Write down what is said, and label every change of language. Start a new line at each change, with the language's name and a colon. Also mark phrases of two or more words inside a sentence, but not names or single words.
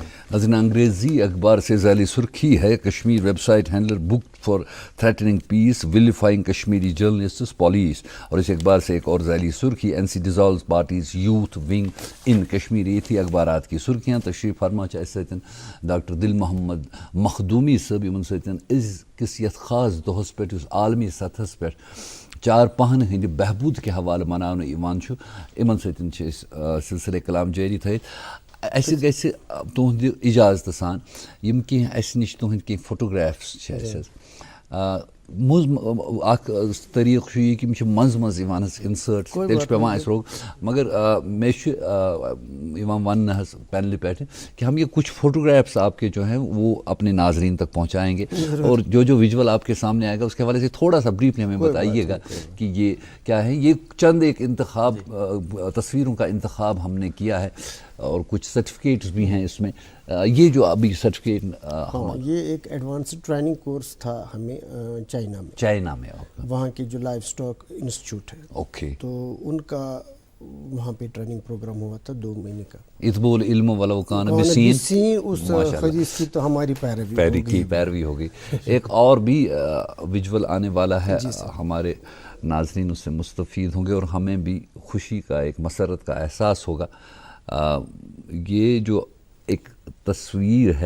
Urdu: ناظرین انگریزی اخبار سے ذیلی سرخی ہے
English: Kashmir web site handler book for threatening piece vilifying Kashmiri journalists police.
Urdu: اور اس اخبار سے ایک اور ذیلی سرخی
English: NC dissolves parties youth wing in Kashmir.
Urdu: یہ تھی اخبارات کی سرخیاں.
Kashmiri: تشریف فرما اس سن ڈاکٹر دل محمد مخدومی صٲب یمن سن أزکِس یتھ خاص دۄہس پٮ۪ٹھ یُس عالمی سطحس پٮ۪ٹھ چار پہن ہند بہبود کے حوالہ مناونہٕ یوان چھُ یمن سۭتۍ چھِ أسۍ سلسلے کلام جاری تھٲیِتھ. اَسہِ گژھِ تُہنٛدِ اِجازتہٕ سان یِم کینٛہہ اَسہِ نِش تُہنٛدۍ کینٛہہ فوٹوگرافس چھِ اَسہِ حظ اکھ طریقہٕ چھُ یہِ کہِ یِم چھِ منٛزٕ منٛزٕ یِوان حظ اِنسٲرٹ تیٚلہِ چھُ پیٚوان اَسہِ روک مگر مےٚ چھُ یِوان وننہٕ حظ پینلہِ پٮ۪ٹھ
Urdu: کہ ہم یہ کچھ فوٹوگرافس آپ کے جو ہیں وہ اپنے ناظرین تک پہنچائیں گے اور جو ویژول آپ کے سامنے آئے گا اس کے حوالے سے تھوڑا سا بریفلی ہمیں بتائیے گا کہ یہ کیا ہے. یہ چند ایک انتخاب تصویروں کا انتخاب ہم نے کیا ہے اور کچھ سرٹیفکیٹس بھی ہیں اس میں. یہ جو ابھی سرٹیفکیٹ یہ ایک
English: advanced training course
Urdu: تھا ہمیں چائنا میں وہاں کے جو
English: life stock institute
Urdu: ہے اوکے تو ان کا وہاں پہ
English: training program
Urdu: ہوا تھا 2 مہینے کا.
Arabic: اطب العلم ولو کان بسین
Urdu: اس حدیث کی تو ہماری پیروی ہوگی. ایک اور بھی ویژول آنے والا ہے ہمارے ناظرین اس سے مستفید ہوں گے اور ہمیں بھی خوشی کا ایک مسرت کا احساس ہوگا. یہ جو ایک تصویر ہے